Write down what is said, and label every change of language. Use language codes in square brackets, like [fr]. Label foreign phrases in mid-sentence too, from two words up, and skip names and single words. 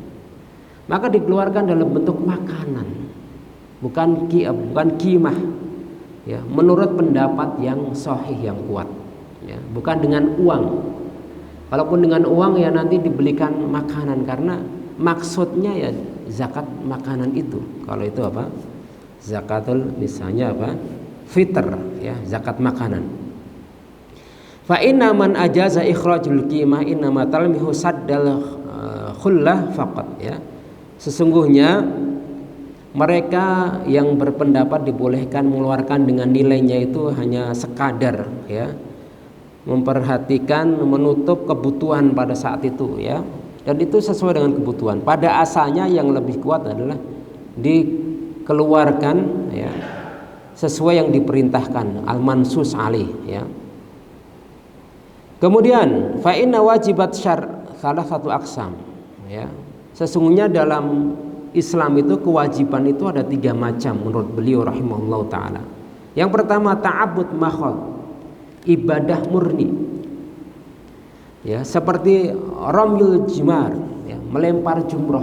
[id] Maka dikeluarkan dalam bentuk makanan, bukan qimah, ya, menurut pendapat yang sahih, yang kuat, ya, bukan dengan uang. Kalaupun dengan uang ya nanti dibelikan makanan, karena maksudnya ya zakat makanan itu. Kalau itu zakatul misalnya fitr, ya, zakat makanan. [ar] فإن من أجاز إخراج القيمة إنما تلمحه سد الخلة فقط, ya. [id] Sesungguhnya mereka yang berpendapat dibolehkan mengeluarkan dengan nilainya itu hanya sekadar, ya, memperhatikan menutup kebutuhan pada saat itu, ya. Dan itu sesuai dengan kebutuhan. Pada asalnya yang lebih kuat adalah dikeluarkan, ya, sesuai yang diperintahkan, [ar] المنصوص عليه, [id] ya. Kemudian [ar] فإن واجبات الشرع' [id] salah satu aqsam, ya. Sesungguhnya dalam Islam itu kewajiban itu ada 3 macam menurut beliau [ar] رحمه الله تعالى. [id] Yang pertama [ar] تعبد محض, [id] ibadah murni. Ya, seperti [ar] رمي الجمار, [id] ya, melempar jumroh.